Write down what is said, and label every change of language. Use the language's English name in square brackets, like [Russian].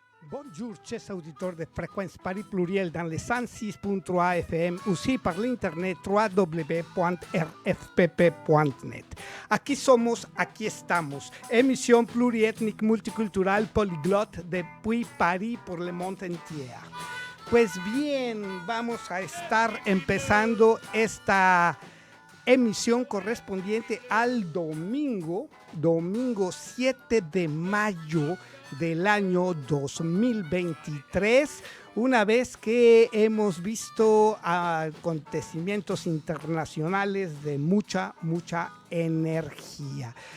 [French] Bonjour, chers auditeurs de Fréquence Paris Pluriel dans le 106.3 FM, aussi par l'internet www.rfpp.net. [Spanish] Aquí somos, aquí estamos. [French] Émission pluriethnique multicultural polyglotte depuis Paris pour le monde entier. [Spanish] Pues bien, vamos a estar empezando esta emisión correspondiente al domingo 7 de mayo del año 2023, una vez que hemos visto acontecimientos internacionales de mucha energía.